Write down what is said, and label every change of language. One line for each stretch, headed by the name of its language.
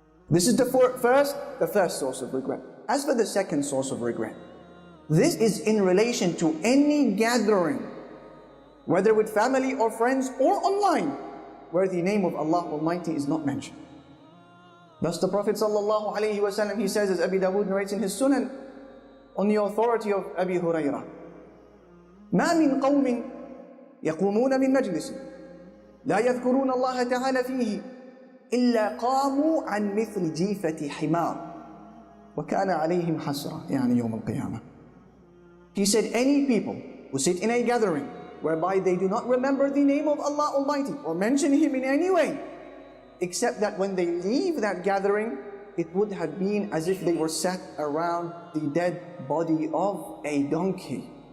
English: This is the first source of regret. As for the second source of regret, this is in relation to any gathering, whether with family or friends or online, where the name of Allah Almighty is not mentioned. Thus the Prophet ﷺ, he says, as Abi Dawood narrates in his Sunan, on the authority of Abi Hurairah,
Arabic: ما من قوم يقومون من مجلس لا يذكرون الله تعالى فيه إلا قاموا عن مثل جيفة حمار وكان عليهم حسرة يعني يوم القيامة.
English: He said, any people who sit in a gathering whereby they do not remember the name of Allah Almighty or mention Him in any way, except that when they leave that gathering, it would have been as if they were sat around the dead body of a donkey.